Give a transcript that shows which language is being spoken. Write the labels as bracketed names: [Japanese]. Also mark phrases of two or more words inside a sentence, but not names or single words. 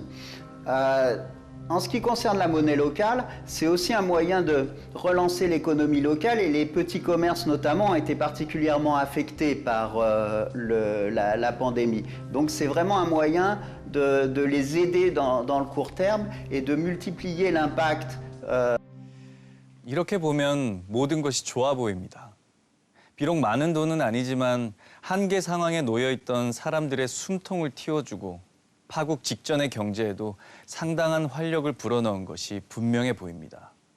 [French] En ce qui concerne la monnaie locale, c'est aussi un moyen de relancer l'économie locale et les petits commerces notamment ont été particulièrement affectés par la pandémie. Donc c'est vraiment un moyen de les aider dans le court terme et de multiplier l'impact. [Korean] 이렇게 보면 모든 것이 좋아 보입니다. 비록 많은 돈은 아니지만 한계 상황에 놓여 있던 사람들의 숨통을 틔워주고 파국 직전의 경제에도 상당한 활력을 불어넣은 것이 분명해 보입니다.